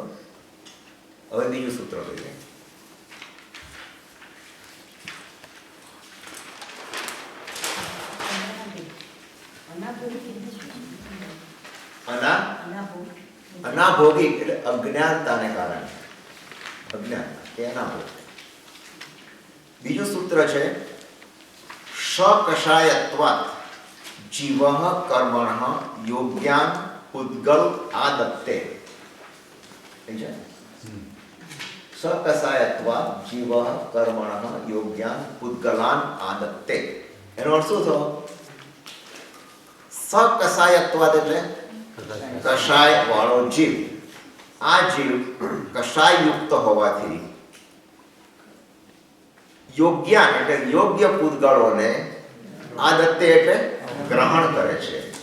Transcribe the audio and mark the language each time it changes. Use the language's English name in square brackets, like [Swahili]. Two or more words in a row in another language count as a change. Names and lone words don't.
[Gujarati] હવે બીજું સૂત્ર લઈએ. અનાભોગી એટલે અજ્ઞાનતાને કારણે. અજ્ઞાનતા કે અનાભોગ. બીજું સૂત્ર છે [Sanskrit] શકષાયત્વાત જીવઃ કર્મણઃ યોગ્યાન ઉદ્ગલ આદત્તે. सकसायत्वा जीव कर्मणः योग्यान पुद्गलान आदत्ते. [Gujarati] એનો અર્થ શું થયો? सकसायत्वाદ એટલે કષાય વાળો જીવ. આ જીવ કષાય યુક્ત હોવાથી યોગ્યાન એટલે યોગ્ય પૂતગળોને આદત્તે એટલે ગ્રહણ કરે છે.